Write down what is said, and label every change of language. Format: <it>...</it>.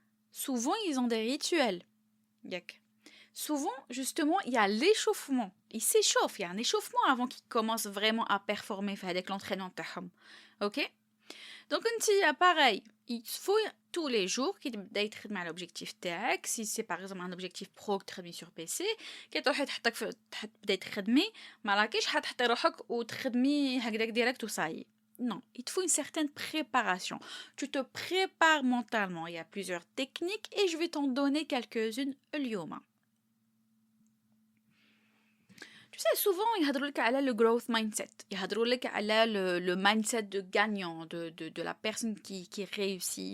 <fr>Souvent ils ont des rituels.</fr> <ar>ياك.</ar> <fr>Souvent, justement, il y a l'échauffement. Ils s'échauffent, il y a un échauffement avant qu'ils commencent vraiment à performer avec l'entraînement</fr> <ar>تاعهم.</ar> <fr>Ok? Donc, pareil, il faut tous les jours qu'il</fr> <ar>تخدم على</ar> <fr>l'objectif</fr> <ar>تاعك.</ar> <fr>Si c'est par exemple un objectif pro que</fr> <ar>تخدمي</ar> <fr>sur PC,</fr> <ar>كي تروحي تبداي تخدمي ما راكيش حتحطي روحك وتخدمي هكذاك ديريكت وصاي.</ar> <fr>Non, il te faut une certaine préparation. Tu te prépares mentalement. Il y a plusieurs techniques et je vais t'en donner quelques-unes</fr> <ar>اليوم.</ar> <fr>Tu sais, souvent, ils</fr> <ar>يهضروا لك على</ar> <fr>le growth mindset. Ils يهضروا لك على le mindset de gagnant, de la personne qui réussit.</fr>